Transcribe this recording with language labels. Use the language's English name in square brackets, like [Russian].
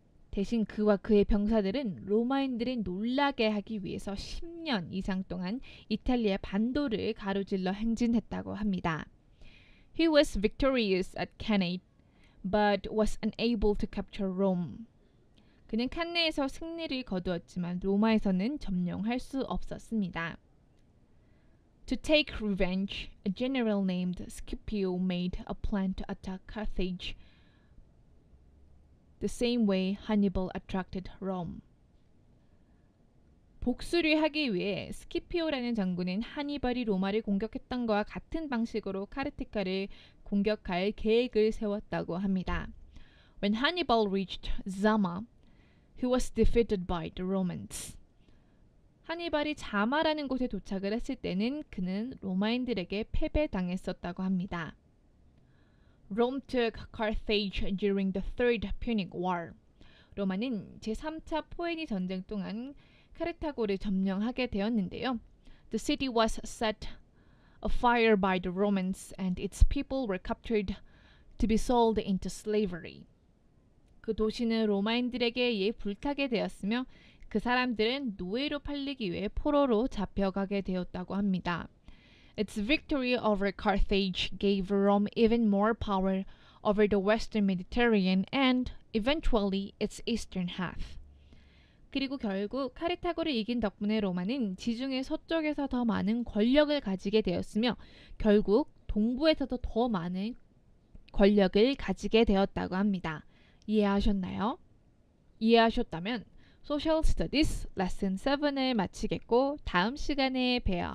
[Korean] 대신 그와 그의 병사들은 로마인들을 놀라게 하기 위해서 10년 이상 동안 이탈리아 반도를 가로질러 행진했다고 합니다. [English] He was victorious at Cannae, but was unable to capture Rome. [Korean] 그는 칸네에서 승리를 거두었지만 로마에서는 점령할 수 없었습니다. [English] To take revenge, a general named Scipio made a plan to attack Carthage the same way Hannibal attracted Rome. [Korean] 복수를 하기 위해 스키피오라는 장군은 하니발이 로마를 공격했던 것과 같은 방식으로 카르티카를 공격할 계획을 세웠다고 합니다. [English] When Hannibal reached Zama, he was defeated by the Romans. [Korean] 하니발이 자마라는 곳에 도착을 했을 때는 그는 로마인들에게 패배당했었다고 합니다. [English] Rome took Carthage during the Third Punic War. [Korean] 로마는 제3차 포에니 전쟁 동안 카르타고를 점령하게 되었는데요. [English] The city was set afire by the Romans and its people were captured to be sold into slavery. [Korean] 그 도시는 로마인들에게 의해 불타게 되었으며 그 사람들은 노예로 팔리기 위해 포로로 잡혀가게 되었다고 합니다. [English] Its victory over Carthage gave Rome even more power over the western Mediterranean and eventually its eastern half. [Korean] 그리고 결국 카르타고를 이긴 덕분에 로마는 지중해 서쪽에서 더 많은 권력을 가지게 되었으며 결국 동부에서도 더 많은 권력을 가지게 되었다고 합니다. 이해하셨나요? 이해하셨다면 Social Studies 레슨 7을 마치겠고 다음 시간에 봬요.